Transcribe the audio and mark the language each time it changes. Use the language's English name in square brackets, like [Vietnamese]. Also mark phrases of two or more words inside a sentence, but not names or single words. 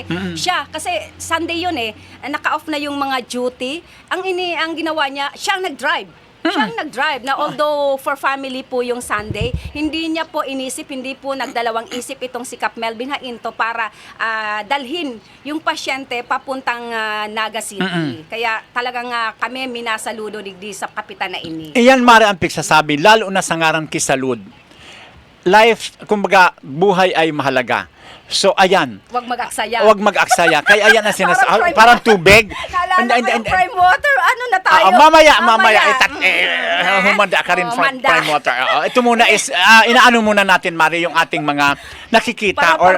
[Filipino] Siya, kasi Sunday yun naka-off na yung mga duty. Ang ginawa niya, siyang nag-drive. Siyang nag-drive na although [English] for family [Filipino] po yung Sunday, hindi niya po inisip, hindi po nagdalawang isip itong si Kap Melvin Hainto para dalhin yung pasyente papuntang Naga City. [Bikol] Kaya talagang kami minasaludo digdi sa kapitan na ini. Iyan, Mare, ang pigsasabi, lalo na sa ngaran kisalud. [Filipino] Life, kumbaga, buhay ay mahalaga. So, ayan. Huwag mag-aksaya. Huwag mag-aksaya. Kaya ayan ang sinasabi. Parang tubig. Naalala ko yung [English] prime water. [Filipino] Ano na tayo? Mamaya. humanda ka rin Oh, from manda. [English] prime water. [Filipino] Ito muna is, inaano muna natin, Mari, yung ating mga nakikita or